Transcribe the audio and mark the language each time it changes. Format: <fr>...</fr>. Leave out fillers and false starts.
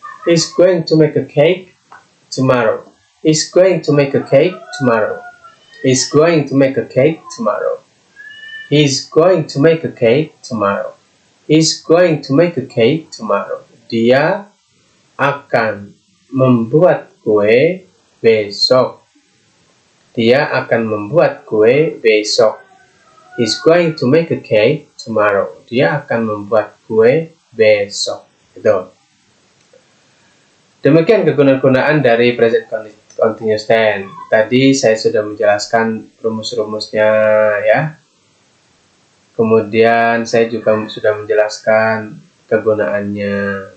<en>He's going to make a cake tomorrow. He's going to make a cake tomorrow. He's going to make a cake tomorrow. He's going to make a cake tomorrow. He's going to make a cake tomorrow.</en> <id>Dia akan membuat kue besok. Dia akan membuat kue besok.</id> <en>He's going to make a cake tomorrow.</en> <id>Dia akan membuat kue besok. Gitu. Demikian kegunaan-gunaan dari present continuous tense. Tadi saya sudah menjelaskan rumus-rumusnya ya. Kemudian saya juga sudah menjelaskan kegunaannya.</id>